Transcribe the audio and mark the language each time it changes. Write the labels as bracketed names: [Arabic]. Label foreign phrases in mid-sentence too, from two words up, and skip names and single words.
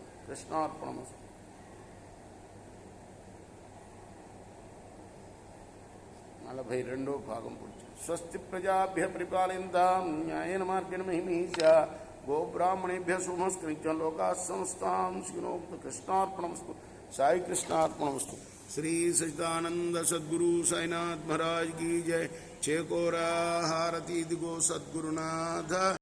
[Telugu] కృష్ణార్పణమస్తు. 42వ భాగం పూర్తి. [Sanskrit] స్వస్తి ప్రజాభ్య పరిపాలయంతాం న్యాయేన మార్గేణ మహిమీషా గోబ్రాహ్మణేభ్య శుభమస్కృత్యం లోకాః సమస్తాం సుఖినో. కృష్ణార్పణమస్తు. సాయి కృష్ణార్పణమస్తు. [Hindi] श्री सच्चिदानंद सद्गुरु साईनाथ महाराज की जय. चेकोरा हारती दिगो सद्गुरुनाथ.